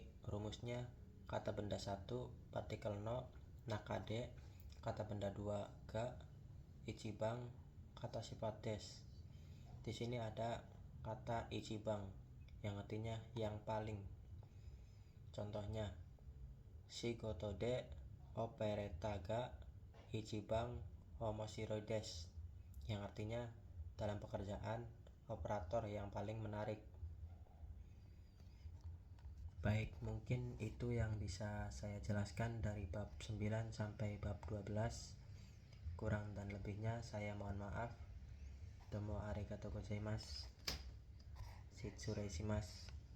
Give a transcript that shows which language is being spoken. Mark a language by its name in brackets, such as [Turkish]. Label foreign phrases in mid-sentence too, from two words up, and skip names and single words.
[Indonesian] Rumusnya kata benda 1 partikel [Japanese] の中で, [Indonesian] kata benda 2 [Japanese] が一番, [Indonesian] kata sifat des. Di sini ada kata ichiban yang artinya yang paling. Contohnya, [Japanese] 仕事でオペレータが一番面白いです, [Indonesian] yang artinya dalam pekerjaan operator yang paling menarik. Baik, mungkin itu yang bisa saya jelaskan dari bab 9 sampai bab 12. Kurang dan lebihnya saya mohon maaf. [Japanese] どうもありがとうございます。失礼します.